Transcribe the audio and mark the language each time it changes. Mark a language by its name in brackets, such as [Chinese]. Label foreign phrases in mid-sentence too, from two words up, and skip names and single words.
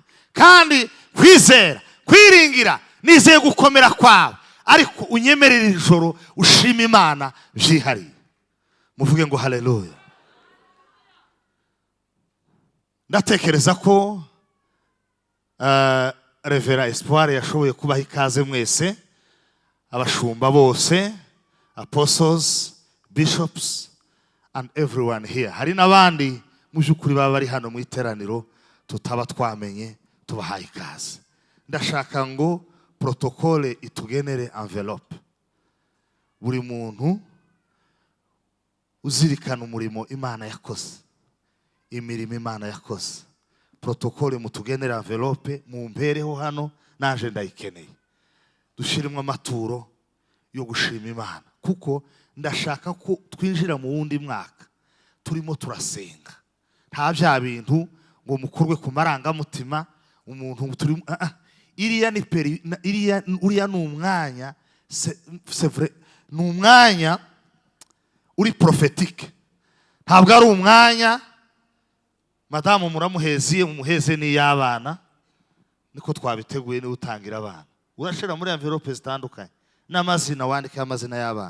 [Kinyarwanda] Kandi kwizera, kwiringira, nizeye gukomera kwawe, ariko unyemerera ijoro ushima Imana byihariye. Muvuge ngo haleluya. Ndatekereza ko Revera Espoir yashoboye kubaha ikaze mwese, abashumba bose, [English] apostles, bishops and everyone here. [Kinyarwanda] Hari n'abandi mu by'ukuri baba bari hano mu iteraniro tutaba twamenye, tubahaye ikaze. Ndashaka ngo protokole itugenere envelope. Buri muntu uzirikana umurimo Imana yakoze, imirimo Imana yakoze. Protokole mutugenere envelope, mumpereho hano, naje ndayikeneye. Dushirimo amaturo yo gushima Imana, kuko ndashaka ko twinjira mu wundi mwaka turimo turasenga. Nta bya bintu ngo mukorwe ku marangamutima umuntu turi uriya ni umwanya, [French] c'est vrai, [Kinyarwanda] ni umwanya uri prophétique. Ntabwo ari umwanya madamu muramuheziye mumuheze ni y'abana, niko twabiteguye. Ni utangira abana urashira muri envelope zitandukanye n'amazina, wandika amazina y'abana.